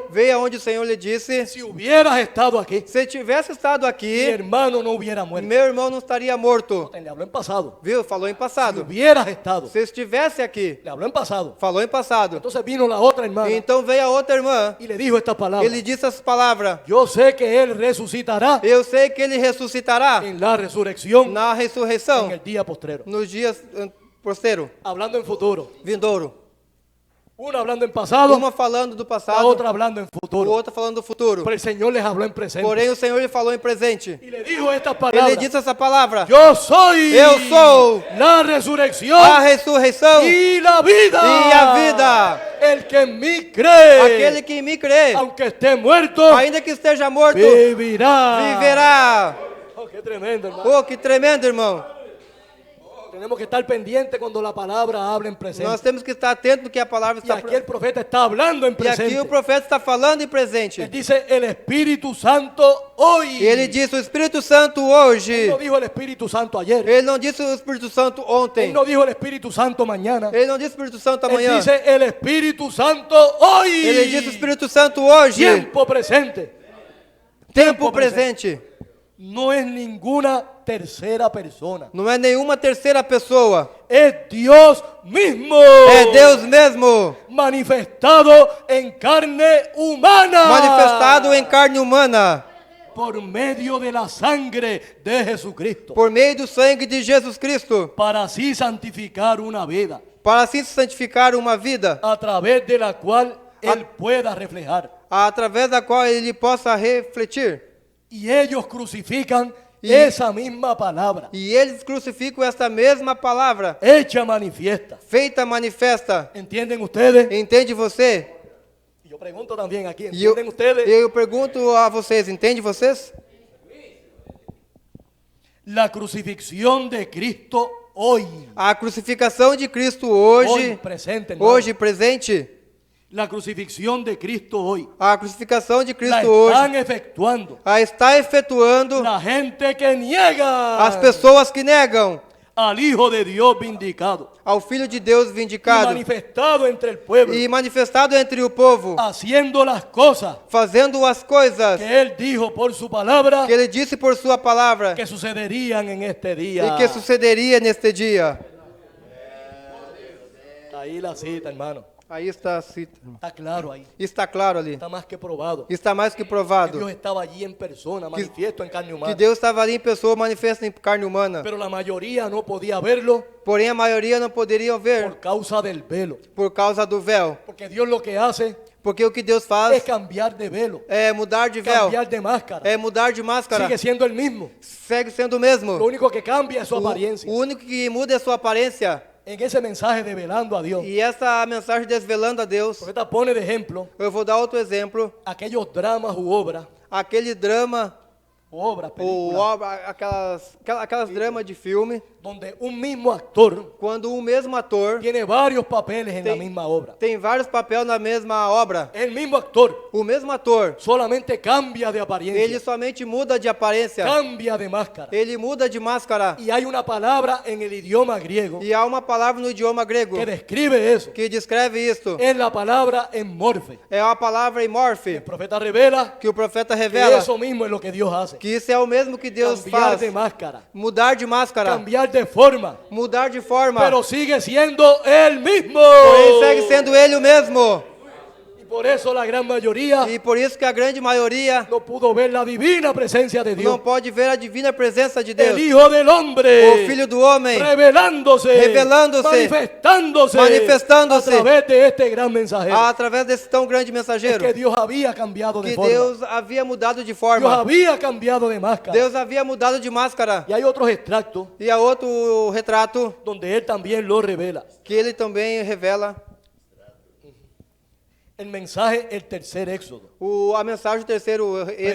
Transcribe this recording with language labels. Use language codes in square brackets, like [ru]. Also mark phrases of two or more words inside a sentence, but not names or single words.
[pt] veio aonde o Senhor lhe disse: [es] si hubieras estado aquí, [pt] se tivesse estado [es] mi [pt] aqui, [es] hermano no hubiera muerto. [pt] meu irmão não estaria morto. [es] Le habló en pasado. [pt] Viu? Falou em [es] Si [pt] passado. [es] hubieras estado, [pt] Se estivesse aqui, [es] le habló en pasado. [pt] falou em passado. [es] Entonces vino la otra hermana [pt] Então veio a outra irmã, [es] y le dijo estas palabras: [pt] ele disse as palavras: [es] yo sé que él resucitará [pt] eu sei que ele ressuscitará [es] en la resurrección [pt] na ressurreição, [es] en el día postrero. [pt] nos dias posteiros, [es] Hablando en futuro. [pt] vindouro. [es] Una hablando en pasado, [pt] Uma falando do [es] la [pt] passado, [es] otra hablando en [pt] o [es] futuro. [pt] outro falando do futuro. [es] Pero el Señor les habló en presente. [pt] Porém, o Senhor lhe falou em presente. [es] Y le dijo estas [pt] Ele [es] palabras: [pt] disse essa palavra: [es] yo soy [pt] Eu sou [es] la resurrección [pt] a ressurreição [es] y la vida. [pt] e a vida. [es] El que en mí cree, [pt] Aquele que em mim crê, [es] aunque esté muerto, [pt] ainda que esteja morto, [es] vivirá. [pt] viverá. [es] Oh, qué tremendo, hermano. [pt] Oh, que tremendo, irmão. [es] Tenemos que estar pendientes cuando la palabra habla en presente. [pt] Nós temos que estar atentos no que a palavra [es] Y [pt] está [es] aquí el profeta está hablando en [pt] E aqui [es] presente. [pt] o profeta está falando em presente. [es] Él dice el Espíritu Santo hoy. [pt] E ele disse o Espírito Santo hoje. [es] Él no dijo el Espíritu Santo ayer. [pt] Ele não disse o Espírito Santo ontem. [es] Él no dijo el Espíritu Santo mañana. [pt] Ele não disse o Espírito Santo [es] Él [pt] amanhã. [es] dice el Espíritu Santo hoy. [pt] Ele disse o Espírito Santo hoje. [es] Tiempo presente. [pt] Tempo presente. [es] No es ninguna tercera persona. [pt] Não é nenhuma terceira pessoa. [es] Es Dios mismo. [pt] É Deus mesmo. [es] Manifestado en carne humana. [pt] Manifestado em carne humana. [es] Por medio de la sangre de Jesucristo. [pt] Por meio do sangue de Jesus Cristo. [es] Para así santificar una vida. [pt] Para assim santificar uma vida. [es] A través de la cual Él pueda reflejar. [pt] Através da qual ele possa refletir. [es] Y ellos crucifican Y- esa misma palabra. [pt] E eles crucificam esta mesma palavra. [es] Hecha manifiesta. [pt] Feita manifesta. [es] ¿Entienden ustedes? [pt] Entende você? [es] Y yo pregunto también aquí, [pt] E eu, [es] ¿entienden ustedes? [pt] eu pergunto a vocês, entende vocês? [es] La crucifixión de Cristo hoy. [pt] A crucificação de Cristo [es] Hoy [pt] hoje, [es] presente, hermano. [pt] hoje presente. [es] La crucifixión de Cristo hoy. [pt] A crucificação de [es] La [pt] Cristo hoje [es] están efectuando [pt] a está efetuando [es] la gente que niega [pt] as pessoas que negam [es] al Hijo de Dios vindicado [pt] ao Filho de Deus [es] y [pt] vindicado [es] manifestado entre el pueblo, [pt] e manifestado entre o povo, [es] haciendo las cosas [pt] fazendo as coisas [es] que Él dijo por su palabra [pt] que ele disse por sua palavra [es] que sucederían en este día. [pt] e que sucederia neste dia. [es] Ahí la cita, hermano. [pt] Aí está a cita. [es] Está claro ahí. [pt] Está claro ali. [es] Está más que probado. [pt] Está mais que [es] Que [pt] provado [es] Dios estaba allí en persona, manifiesto en carne humana. [pt] que Deus estava ali em pessoa, manifesta em carne humana. [es] Pero la mayoría no podía verlo [pt] Porém, a maioria não poderiam ver [es] por causa del velo. [pt] por causa do véu. [es] Porque Dios lo que hace [pt] Porque o que Deus [es] es [pt] faz [es] cambiar de velo, [pt] é mudar de véu, [es] cambiar de máscara. [pt] é mudar de máscara. [es] Sigue siendo el mismo. [pt] Segue sendo o [es] Lo [pt] mesmo. [es] único que cambia es su [pt] O [es] apariencia. [pt] único que muda é a sua aparência. [es] En ese mensaje de velando a Dios, [pt] E essa mensagem desvelando a [es] el [pt] Deus, [es] profeta pone de ejemplo [pt] eu vou dar outro exemplo. [es] aquellos dramas u obras, [pt] Aquele drama, ou [es] películas, [pt] obra, aquelas dramas de filme, [es] donde un mismo actor [pt] quando um mesmo ator [es] tiene varios papeles en la [pt] Tem- [es] misma obra. [pt] tem vários papéis na mesma obra. [es] El mismo actor [pt] O mesmo ator, [es] solamente cambia de [pt] ele [es] apariencia, [pt] somente muda de aparência, [es] cambia de máscara. [pt] ele muda de máscara. [es] Y hay una palabra en el idioma griego [pt] E há uma palavra no idioma grego [es] que describe eso. [pt] que descreve isto. [es] Es la palabra emorfe. [pt] É a palavra [es] El [pt] imorfe, [es] profeta revela [pt] que o profeta [es] que [pt] revela [es] eso mismo es lo que Dios hace. [pt] que isso é o mesmo que Deus [es] Cambiar [pt] faz. [es] de máscara, [pt] Mudar de máscara, [es] cambiar de forma, [pt] mudar de forma, [es] pero sigue siendo el mismo. [pt] porém segue sendo ele o mesmo. [es] Y por eso la gran mayoría [pt] E por isso que a grande maioria [es] no pudo ver la divina presencia de [pt] não [es] Dios. [pt] pode ver a divina presença de [es] El [pt] Deus. [es] Hijo del Hombre, [pt] O Filho do Homem [es] revelándose, manifestándose, manifestándose a través de este gran mensajero. [pt] através desse tão grande [es] Es [pt] mensageiro, [es] que Dios había cambiado de [pt] que [es] forma. [pt] Deus havia mudado de [es] Dios [pt] forma. [es] había cambiado de máscara. [pt] Deus havia mudado de máscara. [es] Y hay otros extractos [pt] E há outro retrato [es] donde Él también lo revela. [pt] que ele também revela. [es] El mensaje, el tercer éxodo, [pt] A mensagem do terceiro êxodo,